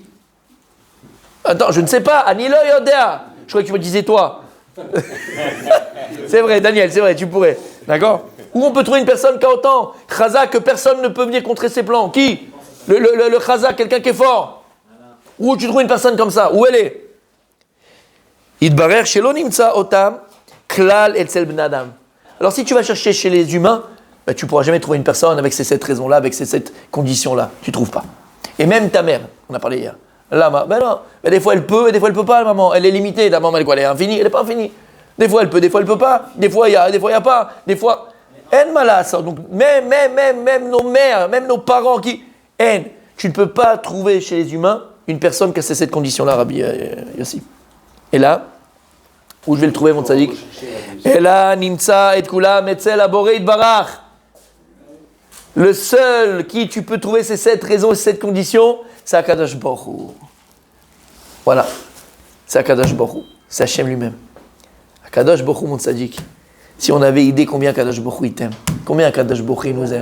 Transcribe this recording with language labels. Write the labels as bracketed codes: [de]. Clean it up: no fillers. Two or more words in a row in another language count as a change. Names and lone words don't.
[fr] Attends, je ne sais pas, [he] אני לא יודע. [fr] Je croyais que tu me disais toi. C'est vrai, Daniel, c'est vrai, tu pourrais. D'accord? Où on peut trouver une personne qui a autant Chazak que personne ne peut venir contrer ses plans? Qui? Le Chazak, quelqu'un qui est fort. Où tu trouves une personne comme ça? Où elle est? [he] אידברר שלא נמצא אותם כלל אצל בן אדם. [fr] Alors si tu vas chercher chez les humains, ben, tu ne pourras jamais trouver une personne avec ces 7 raisons-là, avec ces 7 conditions-là. Tu ne trouves pas. Et même ta mère, on a parlé hier. Lama, ben non, mais des fois elle peut et des fois elle peut pas, la maman. Elle est limitée, la maman elle est quoi? Elle est infinie, elle n'est pas infinie. Des fois elle peut, des fois elle peut pas. Des fois il y a, des fois il y a pas. Des fois, en malas. Donc même nos mères, même nos parents qui, tu ne peux pas trouver chez les humains une personne qui a ces 7 conditions-là, Rabbi Yossi. Et là, où je vais le trouver, mon tzaddik? Et là, [he] נמצא את כולם אצל הבורא יתברך. [fr] Le seul qui tu peux trouver ces 7 raisons et ces 7 conditions, c'est [he] הקדוש ברוך הוא. [fr] Voilà. C'est [he] הקדוש ברוך הוא. [fr] C'est Hachem lui-même. [he] הקדוש ברוך הוא, [fr] mon tzaddik. Si on avait idée combien [he] הקדוש ברוך הוא [fr] il t'aime, combien [he] הקדוש ברוך הוא [fr] il nous aime.